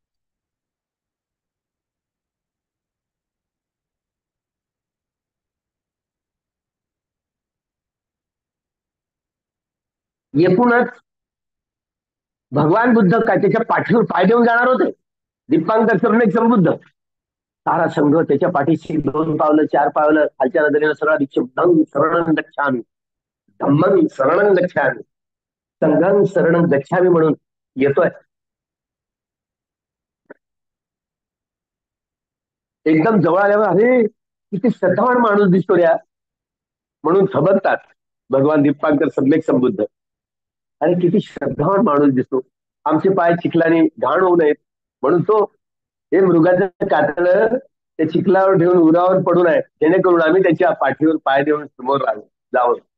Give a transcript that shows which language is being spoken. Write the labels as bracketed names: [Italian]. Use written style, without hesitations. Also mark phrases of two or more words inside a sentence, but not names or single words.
[Marathi] एकूणच भगवान बुद्ध काय त्याच्या पाठीवर पाय देऊन जाणार होते. दीपांकर सम्यक संबुद्ध सारा संघ त्याच्या पाठीशी 2 पावलं 4 पावलं खालच्या नजरेनं सरळ दीक्षित [Pali] बुद्धं शरणं गच्छामि, धम्मं शरणं गच्छामि, संघं शरणं गच्छामि [Marathi] म्हणून येतोय. एकदम जवळ आल्यावर अरे किती श्रद्धावान माणूस दिसतो या म्हणून थबकतात भगवान दीपांकर सम्यक संबुद्ध. आणि किती श्रद्धावान माणूस दिसतो, आमचे पाय चिखलाने घाण होऊ नयेत म्हणून तो हे मृगाचं कातळं त्या चिखलावर ठेवून उरावर पडून आहे, जेणेकरून आम्ही त्याच्या पाठीवर पाय देऊन समोर राहू जावं.